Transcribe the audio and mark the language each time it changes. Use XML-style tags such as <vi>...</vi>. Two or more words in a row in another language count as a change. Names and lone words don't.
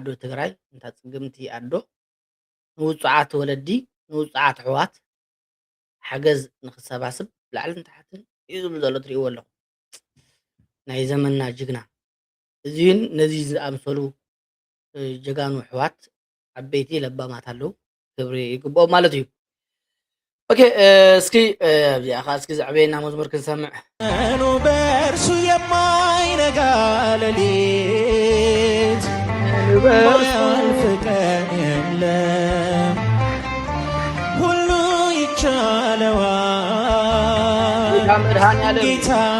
<ti>ትግራይ እንታ ፅግምቲ ኣዶ ንውፁዓት ወለዲ ንውፁዓት ኣሕዋት ሓገዝ ንክሰባስብ ላዕልን ታሕትን እዩ ዝብል ዘሎ ትሪእዎ ኣለኹም ናይ ዘመንና ጅግና እዚን ነዚ ዝኣምሰሉ ጀጋኑ ኣሕዋት ዓበይቲ ለባማት ኣለዉ ክብሪ ይግብኦ ማለት እዩ ኦኬ እስኪ እዚኣ ኸ እስኪ ዘዕበየና መዝሙር ክንሰምዕ</ti> <am>ቀኑ በእርሱ የማይነጋ ሌሊት ማያልፍ ቀን የለም ሁሉ ይቻለዋል ጌታ</am>